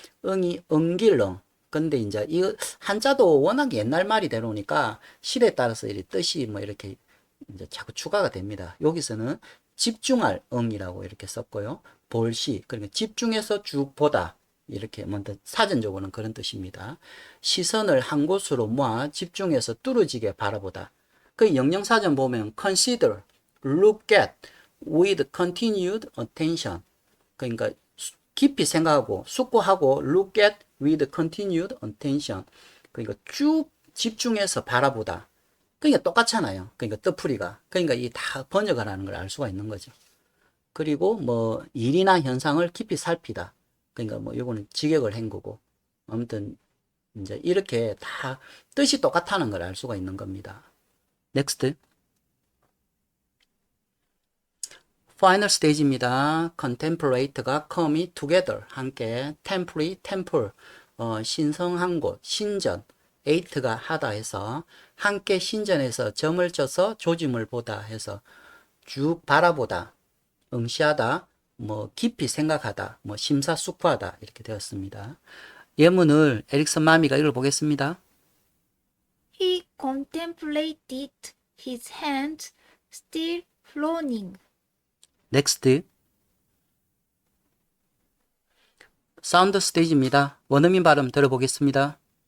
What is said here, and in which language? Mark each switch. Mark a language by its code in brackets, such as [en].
[ko] 응이 응길렁. 근데 이제 이 한자도 워낙 옛날 말이 되다 보니까 시대에 따라서 이 뜻이 이렇게 이제 자꾸 추가가 됩니다. 여기서는 집중할 응이라고 이렇게 썼고요. 볼시, 그러니까 집중해서 쭉 보다. 이렇게 먼저 사전적으로는 그런 뜻입니다. 시선을 한 곳으로 모아 집중해서 뚫어지게 바라보다. 그 영영사전 보면 [en] consider, look at, with continued attention. [ko] 그러니까 깊이 생각하고 숙고하고 [en] look at with continued attention. [ko] 그러니까 쭉 집중해서 바라보다. 그러니까 똑같잖아요. 그러니까 뜻풀이가. 그러니까 이 다 번역을 하는 걸 알 수가 있는 거죠. 그리고 일이나 현상을 깊이 살피다. 그러니까 요거는 직역을 한 거고. 아무튼 이제 이렇게 다 뜻이 똑같다는 걸 알 수가 있는 겁니다. [en] Next. [ko] 파이널 스테이지입니다. contemplate가 come together, 함께, temple, 신성한 곳, 신전, eight가 하다 해서, 함께 신전에서 점을 쳐서 조짐을 보다 해서, 쭉 바라보다, 응시하다, 깊이 생각하다, 심사숙고하다, 이렇게 되었습니다. 예문을 에릭슨 마미가 읽어보겠습니다. [en] He contemplated his hands still flowing. [ko] 넥스트. 사운드 스테이지입니다. 원어민 발음 들어보겠습니다.